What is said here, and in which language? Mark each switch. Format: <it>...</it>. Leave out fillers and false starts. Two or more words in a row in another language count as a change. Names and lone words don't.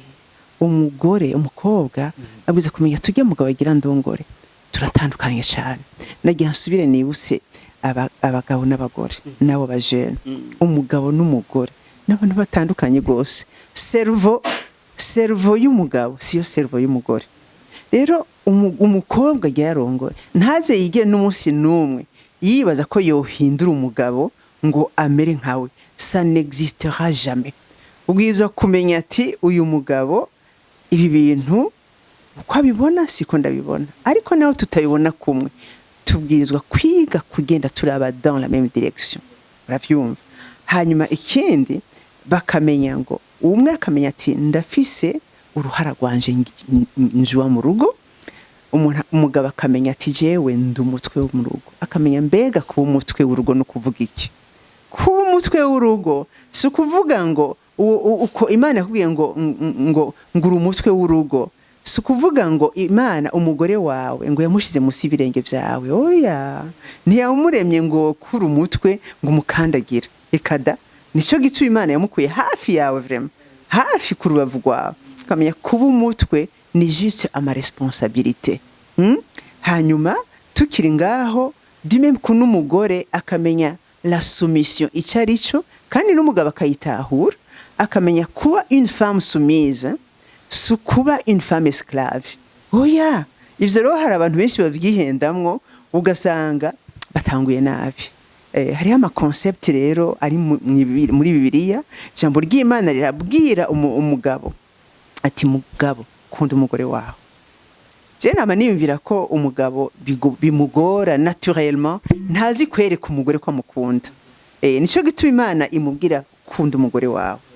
<rn>umukobwa abwiza kumenya tujye mugabo agira ndongore turatandukanye cyane nagiye nsubire nibuse abagabo n'abagore nabo bajene umugabo n'umugore n'abantu batandukanye gose cerveau y'umugabo siyo cerveau y'umugore rero umukobwa yarongore ntaze yigire n'umunsi numwe yibaza ko yohindura umugabo ngo amere nkawe</rn> <fr>ça n'existera jamais</fr> <rn>ubwiza kumenya ati uyu mugabo ibi bintu uko abibona siko ndabibona ariko naho tutayibona kumwe tubwirizwa kwiga kugenda turaba</rn> <fr>dans la même direction</fr> <rn>uravyumva hanyuma ikindi bakamenya ngo umwe akamenya ati ndafise uruhara rwanje njwa mu rugo umugabo akamenya ati jewe ndi umutwe wo mu rugo akamenya mbega kuba umutwe w'urugo no kuvuga iki kuba umutwe w'urugo si kuvuga ngo uko Imana yakubwiye ngo ngura umutwe w'urugo si kuvuga ngo Imana umugore wawe ngo yamushize musi ibirenge byawe oya ntiyamuremye ngo kuri umutwe ngo umukandagira ekada nico gitu Imana yamukuye hafi yawe vraiment hafi ku rubavu rwawe ukamenya kuba umutwe ni juste ama responsabilité hanyuma tukiri ngaho même ko n'umugore akamenya</rn> <fr>la soumission</fr> <rn>icarico kandi n'umugabo akayitahura akamenya kuba</rn> <fr>une femme soumise</fr> <rn>sukuba</rn> <fr>une femme esclave</fr> <rn>oya ivyo rero hari abantu benshi babyihendamwo ugasanga batanguye nabi hariho ama concept rero ari muri Bibiliya jambo ry'Imana rirabwira umugabo ati mugabo kunda umugore wawe je nama niyumvira ko umugabo bimugora naturellement ntazi kwereka umugore ko amukunda nico gituma Imana imubwira kunda umugore wawe</rn>